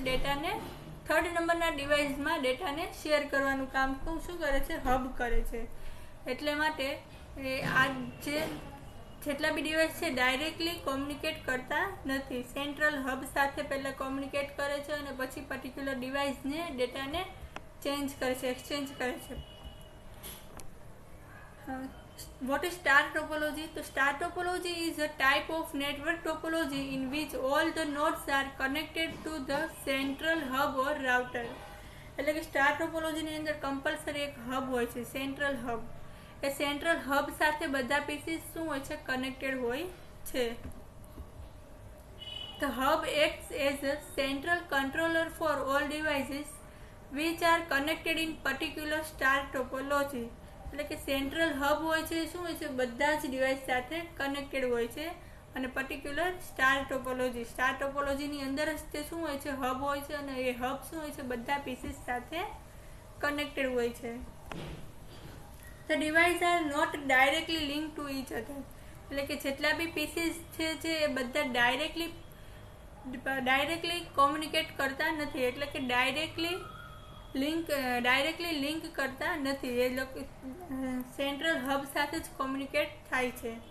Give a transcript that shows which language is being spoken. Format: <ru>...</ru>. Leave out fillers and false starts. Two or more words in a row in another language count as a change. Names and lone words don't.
<gu>ડેટાને 3rd નંબરના ડિવાઇસમાં ડેટાને શેર કરવાનું કામ શું કરે છે? હબ કરે છે. એટલે માટે આ જેટલા બી ડિવાઇસ છે</gu> <en>directly communicate</en> <gu>કરતા નથી,</gu> <en>central hub</en> <gu>સાથે પહેલાં કોમ્યુનિકેટ કરે છે અને પછી</gu> <en>particular deviceને</en> <gu>ડેટાને ચેન્જ કરે છે, એક્સચેન્જ કરે છે.</gu> <en>What is star topology? So star topology is a type of network topology in which all the nodes are connected to the central hub or router.</en> <gu>એટલે કે</gu> <en>star topologyની</en> <gu>અંદર કમ્પલસરી એક હબ હોય છે,</gu> <en>central hub.</en> <gu>એ</gu> <en>central hub</en> <gu>સાથે બધા પીસીસ શું હોય છે? કનેક્ટેડ હોય છે.</gu> <en>The hub acts as a central controller for all devices which are connected in particular star topology.</en> <gu>એટલે કે</gu> <en>central hub</en> <gu>હોય છે શું હોય છે? બધા જ ડિવાઇસ સાથે કનેક્ટેડ હોય છે અને</gu> <en>particular star topologyની</en> <gu>અંદર જ તે શું હોય છે? હબ હોય છે અને એ હબ શું હોય છે? બધા પીસીસ સાથે કનેક્ટેડ હોય છે.</gu> <en>The devices are not directly linked to each other.</en> <gu>એટલે કે જેટલા બી પીસીસ છે એ બધા</gu> <en>directly communicate</en> <gu>કરતા નથી, એટલે કે</gu> <en>directly link</en> <gu>કરતા નથી. એ લોકો</gu> <en>central hub</en> <gu>સાથે જ કોમ્યુનિકેટ થાય છે.</gu>